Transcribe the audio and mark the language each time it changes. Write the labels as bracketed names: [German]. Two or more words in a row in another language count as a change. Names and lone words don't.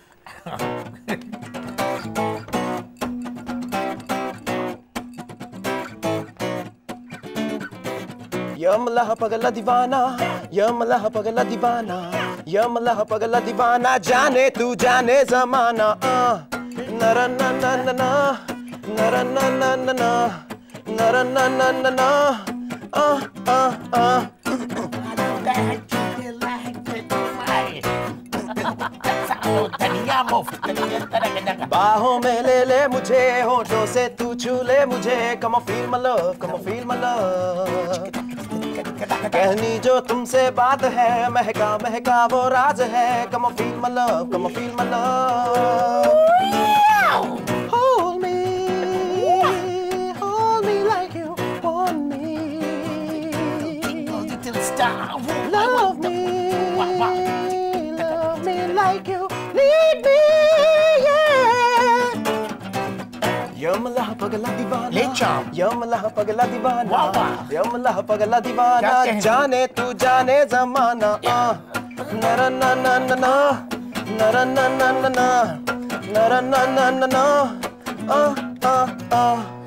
[Hindi] यमला पगला दीवाना, यमला पगला दीवाना, यमला पगला दीवाना, जाने तू जाने जमाना। नर न न न न, नर न न न न, नर न न न न, बाहों में ले ले मुझे, होठों से तू छू ले मुझे। [English] come feel my love, come feel my love. [Hindi] कहनी जो तुमसे बात है, महका महका वो राज है। [English] come feel my love, come feel my love. Hold me like you want me. Love me like you need me, yeah. [Hindi] यमला पगला दीवाना, ले चाम। यमला पगला दीवाना, वाह वाह। यमला पगला दीवाना, जाने तू जाने जमाना। नर न न न न, नर न न न न, नर न न न न।